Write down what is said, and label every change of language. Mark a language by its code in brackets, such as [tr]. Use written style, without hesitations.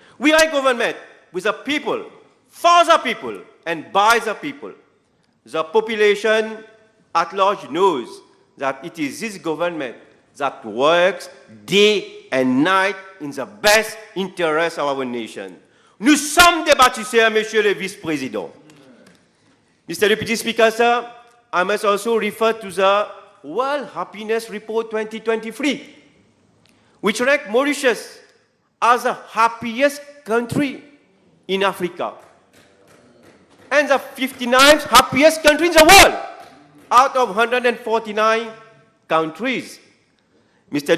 [en] We are a government with the people, for the people, and by the people. The population at large knows that it is this government that works day and night in the best interest of our nation. [fr] Nous sommes des bâtisseurs, Monsieur le Vice-président. [en] Mr. Deputy Speaker, sir, I must also refer to the World Happiness Report 2023, which ranked Mauritius as the happiest country in Africa and the 59th happiest country in the world out of 149 countries. Mr.